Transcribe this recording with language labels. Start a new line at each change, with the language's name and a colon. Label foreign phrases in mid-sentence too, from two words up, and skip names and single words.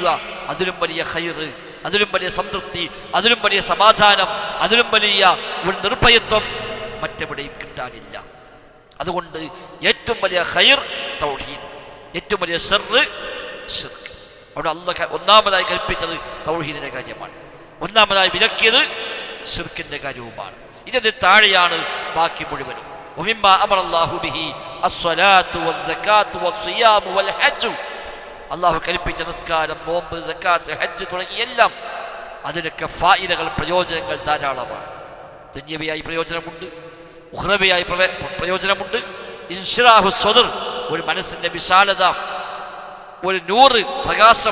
Malayalam: അതിലും വലിയ ഖൈറ്, അതിലും വലിയ സംതൃപ്തി, അതിലും വലിയ സമാധാനം, അതിലും വലിയ ഒരു നിർഭയത്വം മറ്റെവിടെയും കിട്ടാനില്ല. അതുകൊണ്ട് ഏറ്റവും വലിയ ഖൈർ തൗഹീദ്, ഏറ്റവും വലിയ ശർറ് ശിർക്ക്. അവിടെ അല്ലാഹ് ഒന്നാമതായി കൽപ്പിച്ചത് തൗഹീദിന്റെ കാര്യമാണ്, ഒന്നാമതായി വിലക്കിയത് ശിർക്കിന്റെ കാര്യവുമാണ്. ഇതിന്റെ താഴെയാണ് ബാക്കി മുഴുവനും.
Arabic: ومما امر الله به الصلاه والزكاه والصيام والحج.
Malayalam: അല്ലാഹു കൽപ്പിച്ച നിസ്കാരം, നോമ്പ്, സക്കാത്ത്, ഹജ്ജ് തുടങ്ങിയ എല്ലാം അതിനൊക്കെ ഫായിദകൾ, പ്രയോജനങ്ങൾ ധാരാളമാണ്. ദുന്യവിയായി പ്രയോജനമുണ്ട്, ഉഖ്റവിയായി പ്രയോജനമുണ്ട്.
Arabic: انشراح الصدر,
Malayalam: ഒരു മനസ്സിന്റെ വിശാലത, ഒരു നൂറ് പ്രകാശം.